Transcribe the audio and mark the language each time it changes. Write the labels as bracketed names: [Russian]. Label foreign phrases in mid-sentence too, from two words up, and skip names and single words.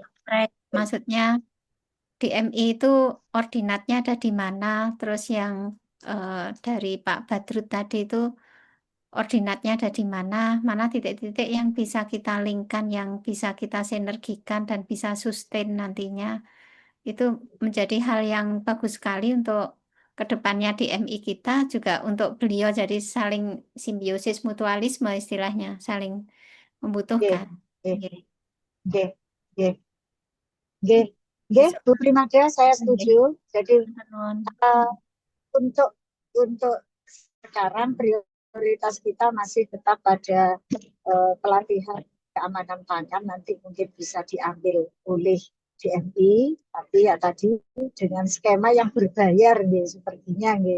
[Indonesian] track maksudnya DMI itu ordinatnya ada di mana, terus yang dari Pak Badrut tadi itu ordinatnya ada di mana, mana titik-titik yang bisa kita linkkan, yang bisa kita sinergikan dan bisa sustain nantinya. Itu menjadi hal yang bagus sekali untuk kedepannya DMI kita juga untuk beliau jadi saling simbiosis mutualisme istilahnya, saling Nggih. membutuhkan. Nggih. Oke. Nggih. Nggih. Nggih. Nggih, Besok. Bu Primada, saya Oke. setuju. Jadi Nuhun. eh, untuk untuk sekarang prioritas kita masih tetap pada pelatihan keamanan pangan, nanti mungkin bisa diambil oleh DMI, tapi ya tadi dengan skema yang berbayar nih sepertinya nih.